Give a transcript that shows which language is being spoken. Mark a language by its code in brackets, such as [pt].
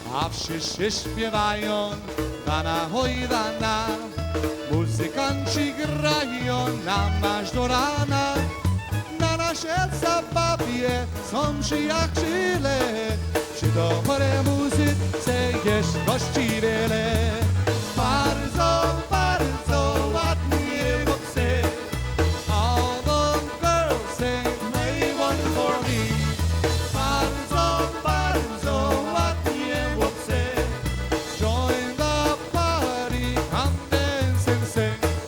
[pl] Wszyscy śpiewają dana hojdana, muzykanci grają nam aż do rana. Na naszej zabawie są przyjaciele, przy dobrej muzyce jest gości wiele. Bardzo, bardzo ładnie chłopcy. [en] All the girls say play one for me. [pl] Bardzo, bardzo ładnie chłopcy. [en] Join the party, come dance and sing.